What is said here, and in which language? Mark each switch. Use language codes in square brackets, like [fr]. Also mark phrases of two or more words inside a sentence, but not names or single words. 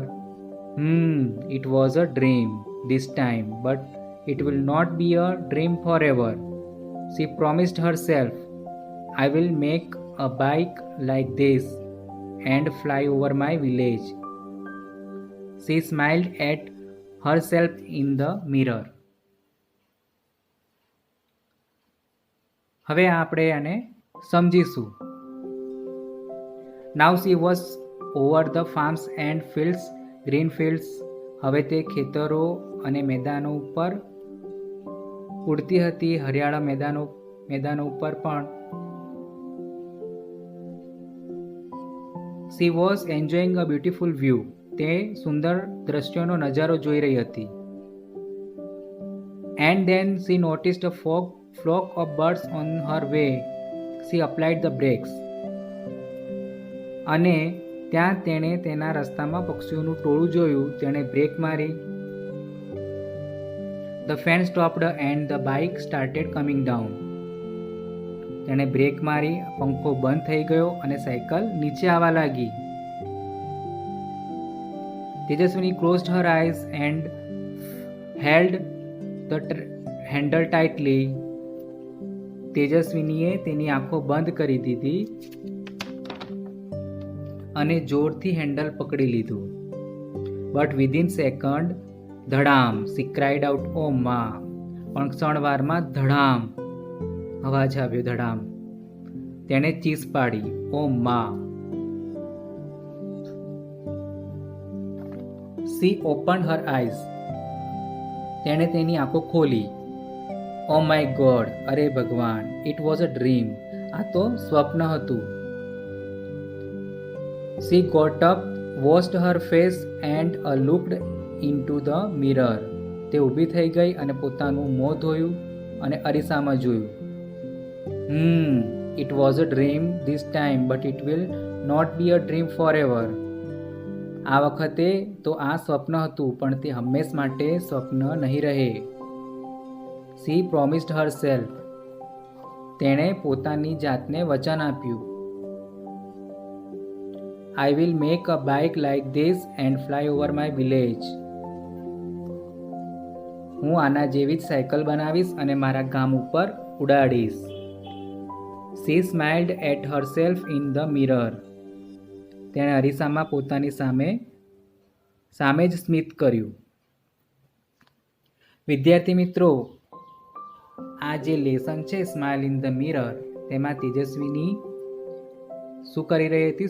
[en] It was a dream this time, but it will not be a dream forever. She promised herself, I will make a bike like this and fly over my village. She smiled at herself in the mirror. [gu] હવે આપણે આને સમજીશું. [en] Now she was over the farms and fields, green fields. [gu] હવે તે ખેતરો અને મેદાનો ઉપર ઉડતી હતી, હરિયાળા મેદાનો ઉપર પણ. [en] She was enjoying a beautiful view. [gu] તે સુંદર દ્રશ્યોનો નજારો જોઈ રહી હતી. [en] And then she noticed a flock of birds on her way. She applied the brakes. [gu] અને ત્યાં તેણે તેના રસ્તામાં પક્ષીઓનું ટોળું જોયું. તેણે બ્રેક મારી. [en] The fan stopped and the bike started coming down. [gu] તેણે બ્રેક મારી, પંખો બંધ થઈ ગયો અને સાયકલ નીચે આવવા લાગી. [en] Tejaswini closed her eyes and held the handle tightly. [gu] તેજસ્વીનીએ તેની આંખો બંધ કરી દીધી અને જોરથી હેન્ડલ પકડી લીધું. [en] But within second, ધડામ, she cried out, "Oh ma!" [gu] પણ ક્ષણવારમાં ધડામ અવાજ આવ્યો. ધડામ, તેણે ચીસ પાડી. [en] "Oh ma!" She opened her eyes. [gu] તેણે તેની આંખો ખોલી. [en] Oh my God, [gu] અરે ભગવાન, [en] it was a dream. [gu] આ તો સ્વપ્ન હતું. [en] She got up, washed her face and looked into the mirror. [gu] તે ઊભી થઈ ગઈ અને પોતાનું મોં ધોયું અને અરીસામાં જોયું. [en] It was a dream this time, but it will not be a dream forever. [gu] આ વખતે તો આ સ્વપ્ન હતું, પણ તે હંમેશ માટે સ્વપ્ન નહીં રહે. [en] She promised herself. [gu] તેણે પોતાની જાતને વચન આપ્યું. [en] I will make a bike like this and fly over my village. [gu] હું આના જેવી જ સાયકલ બનાવીશ અને મારા ગામ ઉપર ઉડાડીશ. [en] She smiled at herself in the mirror. [gu] તેણે અરીસામાં પોતાની સામે જ સ્મિત કર્યું. વિદ્યાર્થી મિત્રો, આ જે લેસન છે સ્માઇલ ઇન ધ મિરર, તેમાં તેજસ્વીની શું કરી રહી હતી?